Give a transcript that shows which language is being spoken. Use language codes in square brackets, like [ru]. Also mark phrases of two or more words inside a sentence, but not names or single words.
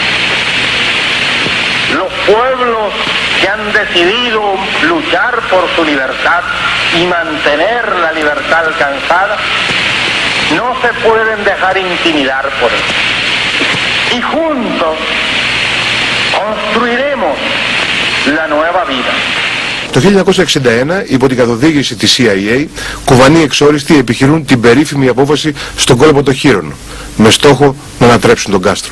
[es] Los pueblos que han decidido luchar por su libertad y mantener la libertad alcanzada no se pueden dejar intimidar por él. Y juntos construiremos la nueva vida. [el] Το 1961, υπό την καθοδήγηση της CIA, Κουβανοί εξόριστοι επιχειρούν την περίφημη απόφαση στον κόλπο των Χείρων, με στόχο να ανατρέψουν τον Κάστρο.